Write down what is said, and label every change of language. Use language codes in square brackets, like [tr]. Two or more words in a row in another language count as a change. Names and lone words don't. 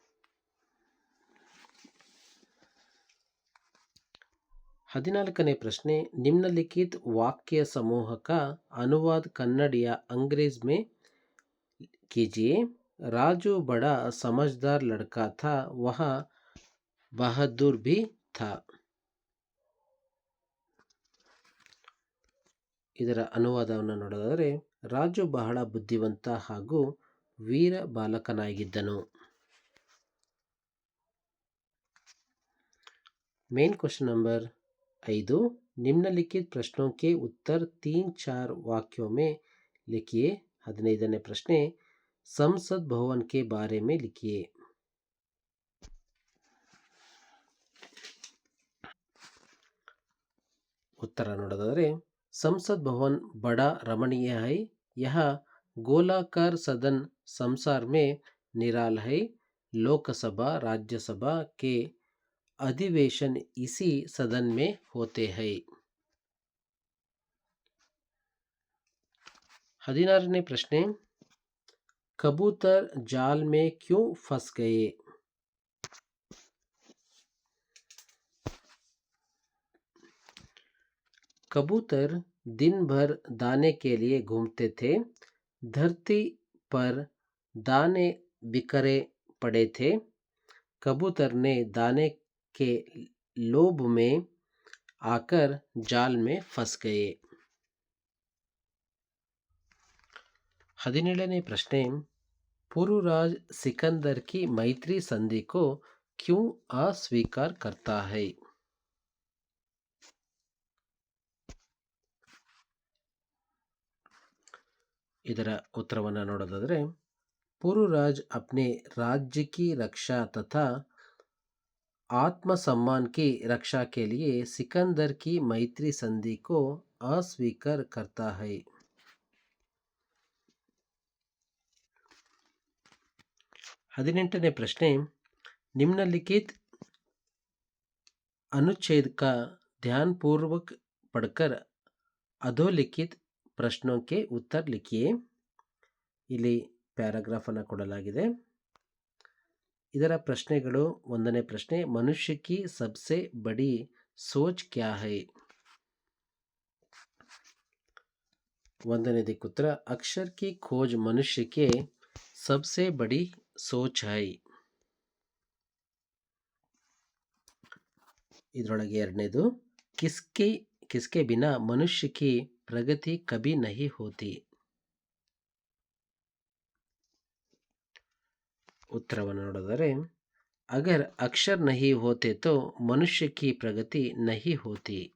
[hi] 14ನೇ प्रश्ने, निम्नलिखित वाक्य समूह का अनुवाद कन्नड़ या अंग्रेज में कीजिए. राजू बड़ा समझदार लड़का था, वह बहादुर भी था. [kn] ಇದರ ಅನುವಾದವನ್ನು ನೋಡೋದಾದರೆ, ರಾಜು ಬಹಳ ಬುದ್ಧಿವಂತ ಹಾಗೂ ವೀರ ಬಾಲಕನಾಗಿದ್ದನು. [en] main question number [hi] 5, निम्नलिखित प्रश्नों के उत्तर 3-4 वाक्यों में लिखिए. [kn] 15ನೇ ಪ್ರಶ್ನೆ, [hi] संसद भवन के बारे में लिखिए. उत्तर ನೋಡೋದಾದರೆ, संसद भवन बड़ा रमणीय है. यह गोलाकार सदन संसार में निराला है. लोकसभा राज्यसभा के अधिवेशन इसी सदन में होते हैं. [kn] 16ನೇ ಪ್ರಶ್ನೆ, [hi] कबूतर जाल में क्यों फंस गए. कबूतर दिन भर दाने के लिए घूमते थे. धरती पर दाने बिखरे पड़े थे. कबूतर ने दाने के लोभ में आकर जाल में फंस गए. 17ನೇ प्रश्ने, पुरुराज सिकंदर की मैत्री संधि को क्यों अस्वीकार करता है. [kn] ಇದರ ಉತ್ತರವನ್ನು ನೋಡೋದಾದರೆ, [hi] पुरुराज अपने राज्य की रक्षा तथा आत्मसम्मान की रक्षा के लिए सिकंदर की मैत्री संधि को अस्वीकार करता है. 18ನೇ प्रश्ने, निम्नलिखित अनुच्छेद का ध्यानपूर्वक पढ़कर अधोलिखित प्रश्नों के उत्तर लिखिए. [kn] ಇಲ್ಲಿ ಪ್ಯಾರಾಗ್ರಾಫ್ ಅನ್ನು ಕೊಡಲಾಗಿದೆ. ಇದರ ಪ್ರಶ್ನೆಗಳು, 1ನೇ ಪ್ರಶ್ನೆ, [hi] ಮನುಷ್ಯ की सबसे बड़ी सोच क्या है. [kn] 1ನೇದಕ್ಕೆ ಉತ್ತರ, [hi] अक्षर की खोज मनुष्य के सबसे बड़ी सोच है. [kn] ಇದರೊಳಗೆ 2ನೇದು, [hi] किसके बिना मनुष्य की प्रगति कभी नहीं होती. [kn] उत्तरವನ್ನು ನೋಡಿದರೆ, [hi] अगर अक्षर नहीं होते तो मनुष्य की प्रगति नहीं होती.